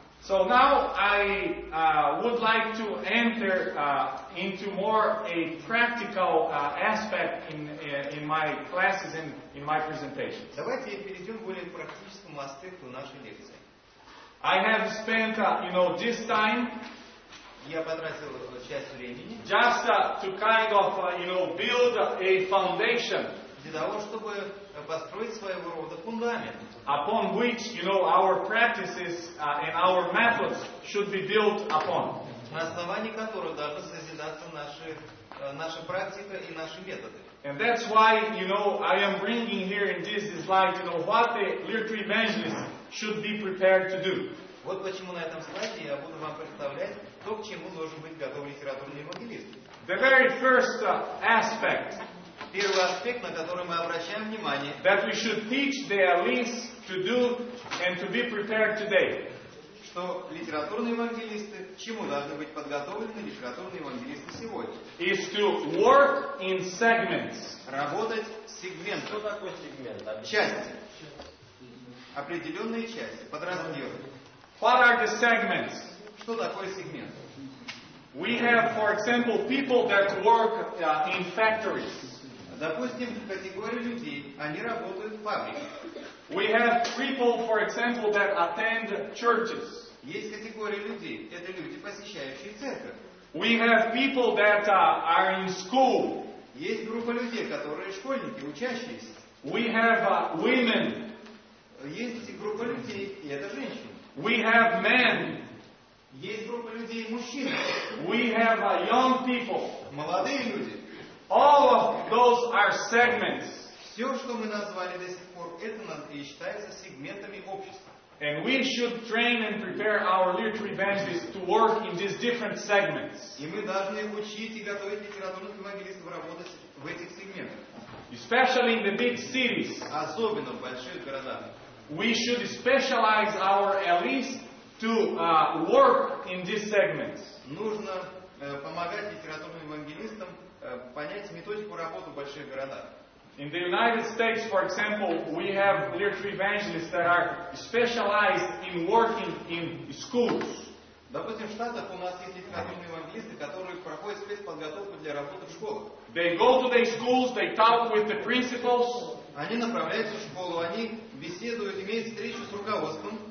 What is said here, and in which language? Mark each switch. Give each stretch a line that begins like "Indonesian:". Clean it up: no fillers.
English: So now I would like to enter into more a practical aspect in my classes and in my presentations.
Russian: Давайте перейдем к более практическому аспекту нашей лекции.
English: I have spent, this time
Russian: Я потратил часть времени
English: just to kind of, build a foundation
Russian: для того, чтобы построить своего рода фундамент,
English: upon which, our practices and our methods should be built upon.
Russian: на основании которого должны созидаться наша практика и наши методы.
English: And that's why, I am bringing here in this slide, what the literature evangelist should be prepared to do.
Russian: Вот почему на этом слайде я буду вам представлять то, к чему должен быть готов литературный евангелист.
English: The very first aspect
Russian: Первый аспект, на который мы обращаем внимание,
English: that we should teach the elites to do and to be prepared today,
Russian: что литературные евангелисты, к чему должны быть подготовлены литературные евангелисты сегодня?
English: is to work in segments.
Russian: Работать с сегментом. Что такое сегмент? Части. Определенные части, подразделы.
English: What are the segments?
Russian: Что такое сегмент?
English: We have, for example, people that work in factories.
Russian: Допустим, категория людей, они работают в фабриках.
English: We have people, for example, that attend churches.
Russian: Есть категория людей, это люди, посещающие церковь.
English: We have people that are in school.
Russian: Есть группа людей, которые школьники, учащиеся.
English: We have women.
Russian: Есть группа людей, и это женщины.
English: We have men.
Russian: Есть группа людей, мужчин.
English: We have young people.
Russian: Молодые люди.
English: All of those are segments.
Russian: Все, что мы назвали до сих пор, это и считается сегментами общества.
English: And we should train and prepare our literature evangelists to work in these different segments.
Russian: И мы должны учить и готовить литературных евангелистов работать в этих сегментах.
English: Especially in the big cities.
Russian: Особенно в больших городах.
English: We should specialize our elites to work in these segments.
Russian: Нужно помогать литературным евангелистам понять методику работы в больших городах.
English: In the United States, for example, we have literature evangelists that are specialized in working in schools.
Russian: Допустим, в Штатах у нас есть литературные евангелисты, которые проходят спецподготовку для работы в школах.
English: They go to their schools, they talk with the principals.
Russian: Они направляются в школу, они беседуют, имеют встречу с руководством.